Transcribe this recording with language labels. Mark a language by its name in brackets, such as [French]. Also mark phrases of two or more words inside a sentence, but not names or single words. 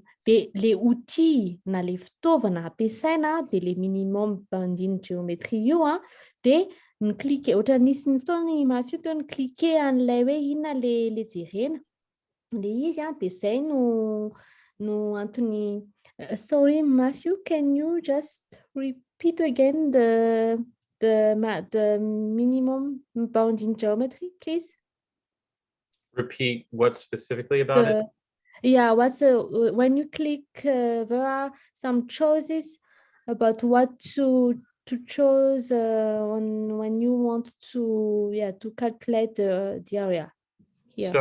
[Malagasy] De le outil na le fitaovana ampiasaina de le [English] minimum bounding geometry [Malagasy] io de ny cliquer, ohatra nisy ny fotoana mafio teo ny cliquer an'ilay hoe inona le jerena le izy de zay no antony. [English] Sorry Matthew, can you just repeat again the minimum bounding geometry, please? Repeat what specifically about it? Yeah, when you click, there are some choices about what to choose when you want to calculate the area here.